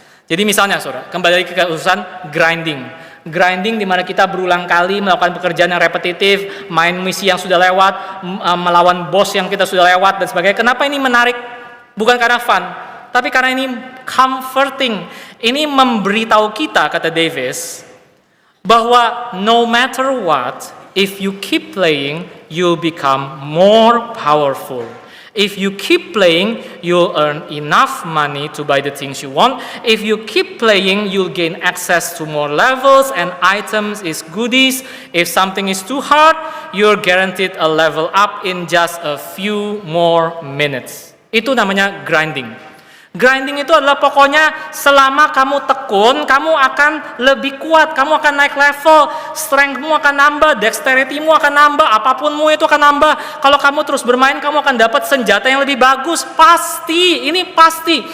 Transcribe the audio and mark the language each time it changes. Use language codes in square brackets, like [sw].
[id] Jadi misalnya, saudara, kembali lagi ke urusan grinding di mana kita berulang kali melakukan pekerjaan yang repetitif, main misi yang sudah lewat, melawan bos yang kita sudah lewat dan sebagainya. Kenapa ini menarik? Bukan karena fun, tapi karena ini comforting. Ini memberitahu kita, kata Davis, bahwa [en] no matter what, if you keep playing, you'll become more powerful. If you keep playing, you'll earn enough money to buy the things you want. If you keep playing, you'll gain access to more levels and items is goodies. If something is too hard, you're guaranteed a level up in just a few more minutes. [id] Itu namanya grinding. Grinding itu adalah pokoknya selama kamu tekun, kamu akan lebih kuat, kamu akan naik level, strength-mu akan nambah, dexterity-mu akan nambah, apapunmu itu akan nambah. Kalau kamu terus bermain, kamu akan dapat senjata yang lebih bagus, pasti, ini pasti.